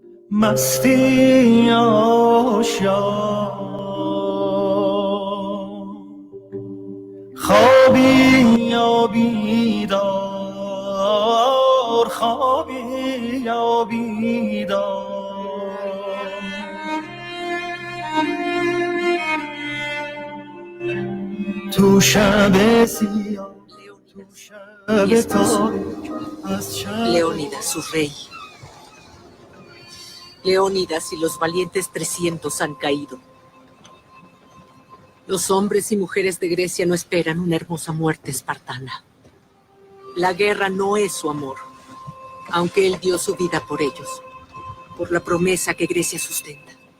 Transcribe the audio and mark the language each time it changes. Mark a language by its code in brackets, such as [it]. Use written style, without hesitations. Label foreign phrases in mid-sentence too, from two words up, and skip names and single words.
[fa] مستی آشیان خوابی یا بیدار خوابی یا بیدار تو شب سیاه تو شب تاریک از شب [es] Leónidas, su rey. Leónidas y los valientes 300 han caído. Los hombres y mujeres de Grecia no esperan una hermosa muerte espartana. La guerra no es su amor, aunque él dio su vida por ellos, por la promesa que Grecia sustenta.